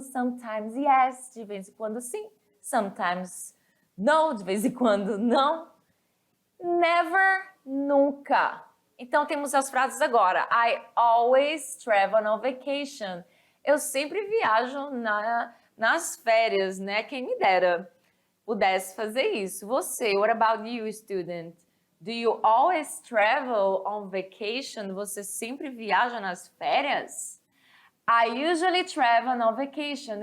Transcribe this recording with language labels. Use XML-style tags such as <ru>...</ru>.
<en>Sometimes yes,</en> <pt>de vez em quando sim.</pt> <en>Sometimes no,</en> <pt>de vez em quando não. Never, nunca. Então temos as frases agora.</pt> <en>I always travel on vacation.</en> <pt>Eu sempre viajo nas férias, né? Quem me dera pudesse fazer isso.</pt> <en>Você, what about you, student? Do you always travel on vacation?</en> <pt>Você sempre viaja nas férias?</pt> <en>I usually travel on vacation.</en>